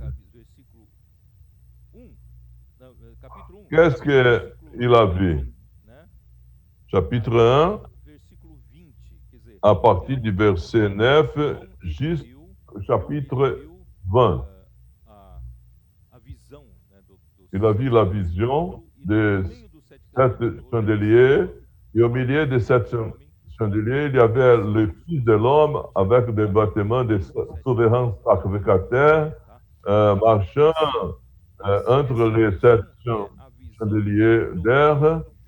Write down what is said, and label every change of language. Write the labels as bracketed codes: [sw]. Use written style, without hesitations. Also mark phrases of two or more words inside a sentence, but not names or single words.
[pt] Versículo 1, não, capítulo 1. [fr] Qu'est-ce qu'il a vu? [pt] Né? [fr] Chapitre 1, [pt] Versículo 20, quer dizer, [fr] à partir du verset 9 [pt] João [fr] jusqu'au [pt] viu, [fr] chapitre 20. [pt] a visão, né, [fr] Il a vu la vision des sept chandeliers et au milieu de sept chandeliers, il y avait le Fils de l'homme avec des bâtiments de souverains sacrificateurs marchant entre les sept chandeliers d'air.